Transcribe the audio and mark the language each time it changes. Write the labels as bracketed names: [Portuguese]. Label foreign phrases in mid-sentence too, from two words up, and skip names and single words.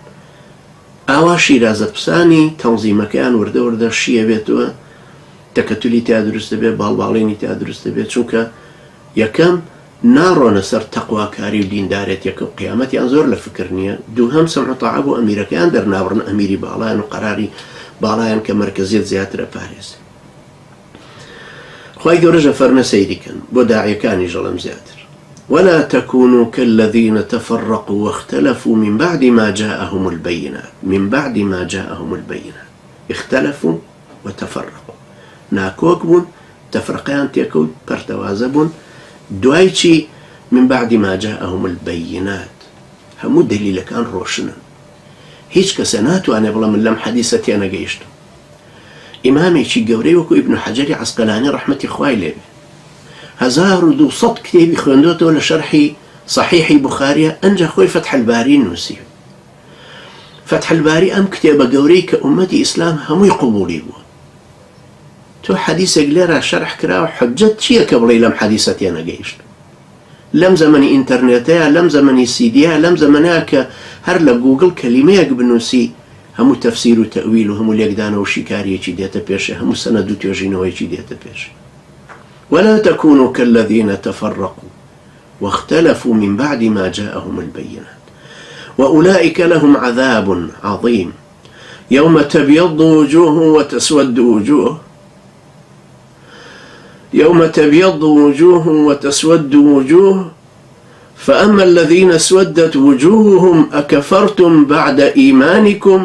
[Central Kurdish] ئاوا شیرازەپسانی تەنزیمەکەیان وردە شیە بێتەوە، تەکەتولی تیا دروست دەبێت، باڵباڵێنی تیا دروست دەبێت، چونکە یەکەم ناڕۆنە سەر تەقواکاری و دیندارێتیەکە و قیامەتیان زۆر لە فکر نییە. دووهەم سەمع و تاعە بۆ ئەمیرەکەیان دەرناوڕن ئەمیری باڵایان و قەراری باڵایان کە مەرکەزیەت زیاترە پارێز. خوای گەورەژە فەرمە سەیریکەن بۆ داعیەکانی ژەڵم زیاتر. [Arabic] ولا تكونوا كالذين تفرقوا واختلفوا من بعد ما جاءهم البينات اختلفوا وتفرقوا. [Central Kurdish] ناکۆک بوون، تەفرقیان تێکەوت، پەرتەوازە بوون، دوای چی؟ [Arabic] من بعد ما جاءهم البينات، [Central Kurdish] هەموو دلیلەکان ڕۆشنن. هیچ کەسە ناتوانێ بڵێ من لەم حەدیسە تێنەگەیشتم. ئیمامێکی گەورەی وەکو ئیبن حەجەری عەسقەلانی ڕەحمەتی خوای لێبێ 1200 کتێبی خوێندوێتەوە لە شەرحی صحیحی بوخاریە، ئەنجا خۆی فەتح الباری نووسی. فەتح الباری ئەم کتێبە گەورەی کە ئومەتی ئیسلام هەمووی قبوڵی بووە. تۆ حەدیسێک لێرە شەرح کراوە، حجەت چییە کە بڵێ لەم حەدیسە تێنەگەیشت؟ لەم زەمەنی ئینتەرنێتەیە، لەم زەمەنی سیدیە، لەم زەمەنەیە کە هەر لە گوگڵ کەلیمەیەک بنووسی هەموو تەفسیر و تەویل و هەموو لێکدانەوە و شیکاریەکی دێتە پێشە، هەموو سەنەد و توێژینەوەیکی دێتە پێش. [Arabic] ولا تكونوا كالذين تفرقوا واختلفوا من بعد ما جاءهم البينات وأولئك لهم عذاب عظيم يوم تبيض وجوه وتسود وجوه فأما الذين اسودت وجوههم أكفرتم بعد إيمانكم.